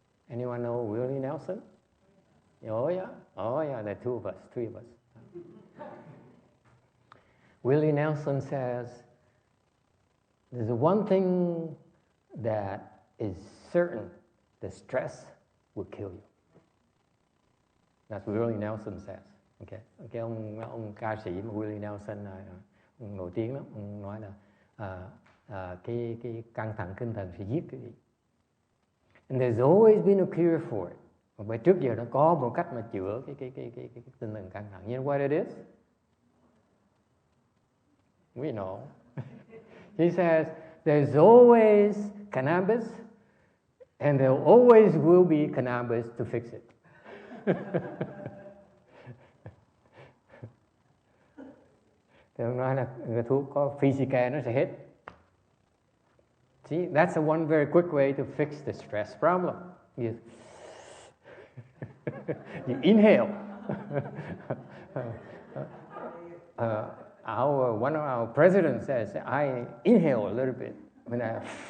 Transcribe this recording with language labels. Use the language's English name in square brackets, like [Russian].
[English] Anyone know Willie Nelson? Oh yeah, there are two of us, three of us. Willie Nelson says, there's one thing that is certain, the stress will kill you. That's what Willie Nelson says. Okay. [Vietnamese] Cái ông ca sĩ mà Willie Nelson ông nổi tiếng lắm, ông nói là cái căng thẳng tinh thần sẽ giết cái gì. [English] And there's always been a cure for it. [Vietnamese] Và trước giờ nó có một cách mà chữa cái tinh thần căng thẳng. [English] You know what it is? We know. He says, there's always cannabis, and there always will be cannabis to fix it. [Vietnamese] Thì ông nói là cái thuốc có physica nó sẽ hết. [English] See, that's the one very quick way to fix the stress problem. You inhale. One of our presidents says, I inhale a little bit when I...